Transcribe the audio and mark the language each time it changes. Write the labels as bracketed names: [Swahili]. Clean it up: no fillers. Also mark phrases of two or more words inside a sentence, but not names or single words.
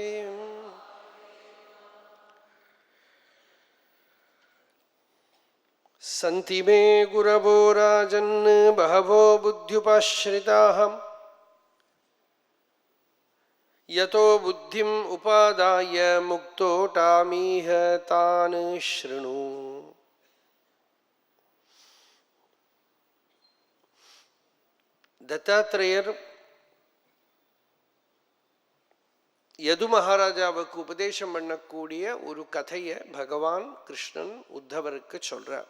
[Sanskrit] सन्ति मे गुरवो राजन् बहवो बुद्ध्युपश्रिताः यतो बुद्धिम् उपादाय मुक्तोऽटामीह तान् शृणु. [Tamil] தத்தாத்ரேயர் யது மகாராஜாவுக்கு உபதேசம் பண்ணக்கூடிய ஒரு கதையை பகவான் கிருஷ்ணன் உத்தவருக்கு சொல்றார்.